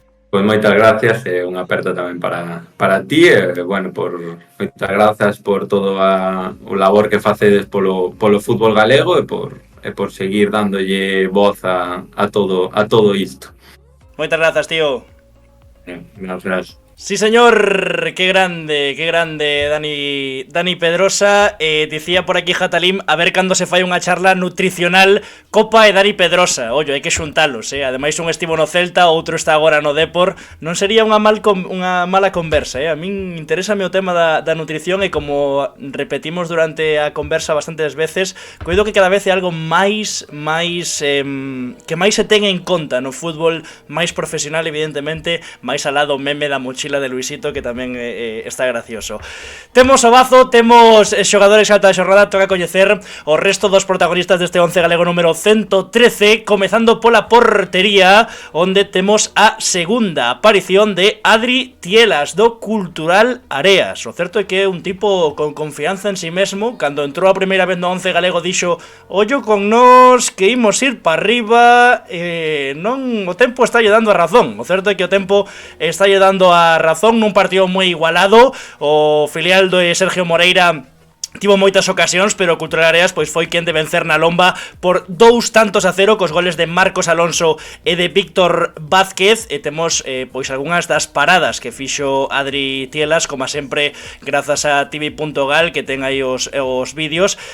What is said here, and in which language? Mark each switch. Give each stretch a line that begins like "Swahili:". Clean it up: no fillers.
Galician: Pois moitas gracias, e unha aperta tamén para ti, bueno, moitas grazas por todo o labor que facedes polo fútbol galego e por seguir dándolle voz a todo isto. Moitas grazas, tío.
Spanish: Gracias. Sí, señor, qué grande Dani Pedrosa.
Galician: Dicía por aquí Jatalim, a ver cando se fai unha charla nutricional Copa e Dani Pedrosa. Ollo, hai que xuntalos, Ademais un estivo no Celta, outro está agora no Depor. Non sería unha mala conversa, A min interésame o tema da nutrición, e como repetimos durante a conversa bastantes veces, coido que cada vez é algo máis que máis se ten en conta no fútbol máis profesional, evidentemente, máis alá do meme da mochila de Luisito, que tamén está gracioso. Temos o Bazo, temos xogadores alta da xornada. Toca coñecer o resto dos protagonistas deste 11 galego número 113, comezando pola portería, onde temos a segunda aparición de Adri Tielas, do Cultural Areas. O certo é que é un tipo con confianza en si mesmo. Cando entrou a primeira vez no 11 galego dixo: ollo con nós, que imos ir para arriba. Non, o tempo está lle dando a razón. O certo é que o tempo está lle dando a razón nun partido moi igualado. O filial de Sergio Moreira tivo moitas ocasións, pero o Cultural Areas pois foi quen de vencer na lomba por 2-0 cos goles de Marcos Alonso e de Víctor Vázquez. E temos pois algunhas das paradas que fixo Adri Tielas, como sempre grazas a TV.gal, que ten aí os vídeos.